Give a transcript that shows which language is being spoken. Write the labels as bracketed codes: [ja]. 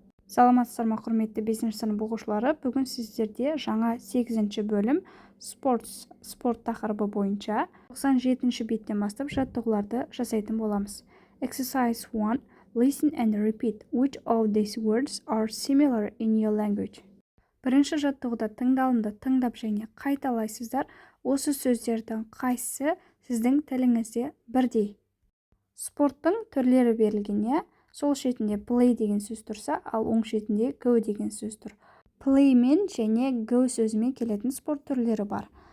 [kk] Саламатсыздар ма құрметті 5 сынып оқушылары. Бүгін сіздерде жаңа 8 бөлім спорт тақырыбы бойынша 97 беттен бастап жаттығуларды жасайтын боламыз. [en] Exercise 1. Listen and repeat. Which of these words are similar in your language? [kk] Бірінші жаттығуда тыңдалымды тыңдап және қайталайсыздар. Осы сөздердің қайсысы сіздің тіліңізде бірдей? Спорттың түрлері берілген, сол шетінде play деген сөз тұрса, ал оң шетінде go деген сөз тұр. Play мен және go сөзімен келетін спорт түрлері бар.